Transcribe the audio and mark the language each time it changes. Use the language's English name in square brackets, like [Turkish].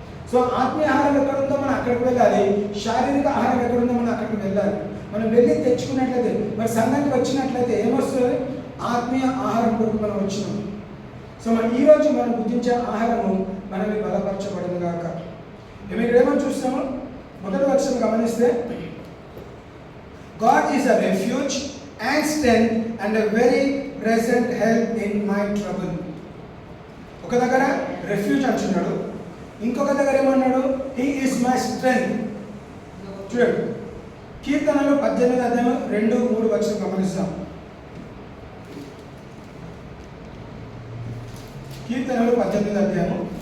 [Telugu] So ఆత్మీయ ఆహారం ఎక్కడుందో మనం అక్కడికి వెళ్ళాలి, శారీరక ఆహారం ఎక్కడుందో మనం అక్కడికి వెళ్ళాలి. మనం వెళ్ళి తెచ్చుకున్నట్లయితే, మరి సంఘానికి వచ్చినట్లయితే ఏమొస్తుంది, ఆత్మీయ ఆహారం కొరకు మనం వచ్చినాం. సో మనం ఈరోజు మనం భుజించే ఆహారము మనల్ని బలపరచబడదు కాక. ఇక్కడ ఏమని చూస్తాము, మొదటి వచనం గమనిస్తే, [English] God is a refuge and strength and a very present help in my trouble. [Telugu] ఒక దగ్గర రెఫ్యూజ్ అంటున్నాడు, ఇంకొక దగ్గర ఏమన్నాడు, [English] He is my strength. [Telugu] చూడండి, కీర్తనలు 18:2-3 వచనం గమనిస్తాం. కీర్తనలు 18